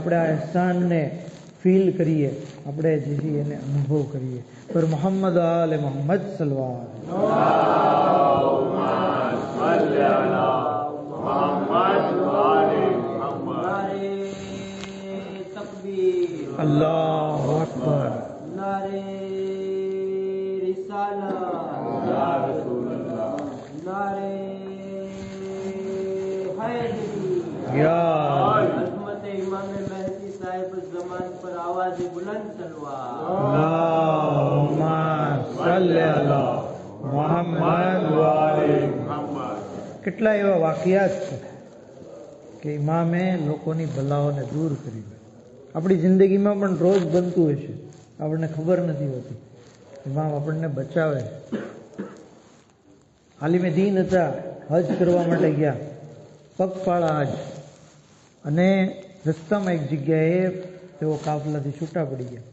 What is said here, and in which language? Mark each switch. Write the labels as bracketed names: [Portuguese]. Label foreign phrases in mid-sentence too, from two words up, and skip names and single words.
[Gujarati] આપણે આ અહેસાનને ફીલ કરીએ, આપણે જે છે એને અનુભવ કરીએ. [Arabic] پر محمد آل محمد صلى الله الله أكبر. [Urdu] نعرۂ رسالت، نعرۂ حیدری، عظمت امام مہدی صاحب زمان پر آواز بلند صلوات. [Arabic] اللهم صل على محمد وآل محمد. [Gujarati] કેટલા એવા વાકિયાત છે કે ઇમામે લોકોની ભલાઓને દૂર કરી. આપણી જિંદગીમાં પણ રોજ બનતું હશે, આપણને ખબર નથી હોતી. ઇમામ આપણને બચાવે. આલિમે દીન હતા, હજ કરવા માટે ગયા, પગપાળા હજ, અને રસ્તામાં એક જગ્યાએ તેઓ કાફલાથી છૂટા પડી ગયા.